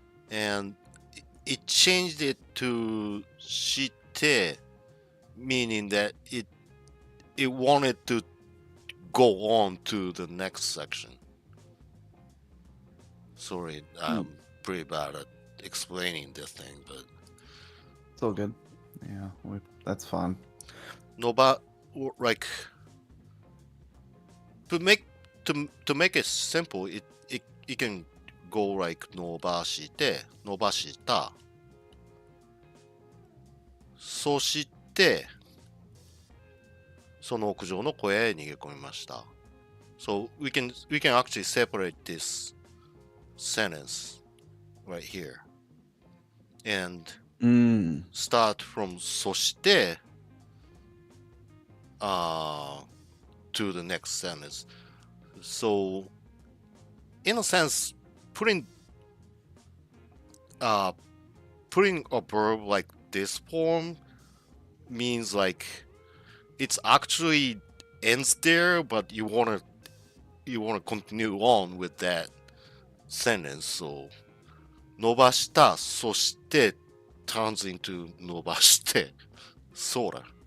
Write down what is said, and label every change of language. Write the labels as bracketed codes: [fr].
[en] and it changed it to shite, meaning that it wanted to go on to the next section. Sorry, I'm pretty bad at explaining this thing, but It's all good. Yeah, that's fine. no, but like to make make it simple, it can go like [ja] 伸ばして伸ばしたそしてその屋上の小屋へ逃げ込みました。 [en] So we can actually separate this sentence right here and start from [ja] そして [en] to the next sentence. So in a sense, putting a verb like this form means like it's actually ends there, but you wanna continue on with that sentence. So [ja] 伸ばしたそして [en] turns into [ja] 伸ばして [en] sorta.